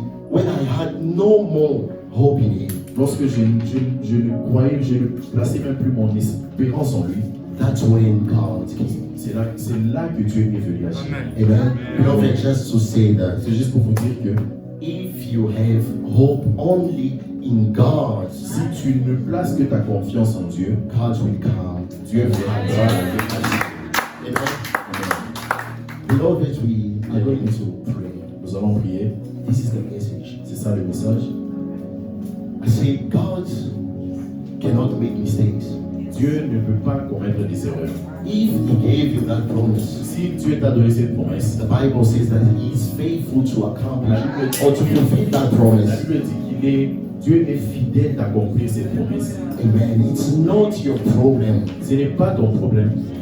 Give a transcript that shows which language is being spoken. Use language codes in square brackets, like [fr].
[en] when I had no more hope in him. [fr] Lorsque je ne croyais, je ne plaçais même plus mon espérance en lui, [en] That's when God came. [fr] c'est là que Dieu est venu agir. [en] Amen. Beloved, just to say that [fr] C'est juste pour vous dire que [en] if you have hope only in God, [fr] si tu ne places que ta confiance en Dieu, [en] God will come. [fr] Dieu viendra agir. [en] Amen. Beloved, we are going to pray. [fr] Nous allons prier. [en] This is the message. [fr] C'est ça le message. [en] I say God cannot make mistakes. [fr] Dieu ne peut pas commettre des erreurs. [en] If He gave you that promise, [fr] Si Dieu t'a donné cette promesse, [en] the Bible says that He is faithful to accomplish or to fulfill that [fr] la [en] promise. [fr] Bible dit Dieu est fidèle d'accomplir cette promesse. [en] Amen. It's not your problem. [fr] Ce n'est pas ton problème.